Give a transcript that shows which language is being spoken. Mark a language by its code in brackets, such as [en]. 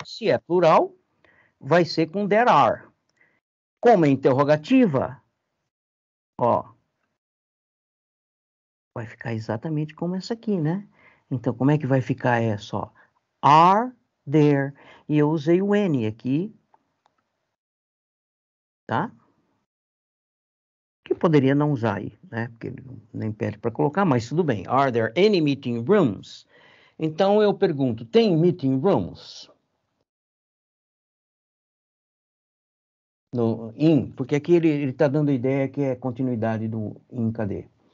[pt] Se é plural, vai ser com [en] there are. [pt] Como é interrogativa, ó, vai ficar exatamente como essa aqui, né? Então, como é que vai ficar essa, ó? [en] Are there. [pt] E eu usei o N aqui, tá? Que poderia não usar aí, né? Porque ele nem pede para colocar, mas tudo bem. [en] Are there any meeting rooms? [pt] Então, eu pergunto, tem meeting rooms? No in, porque aqui ele está dando a ideia que é continuidade do in, cadê?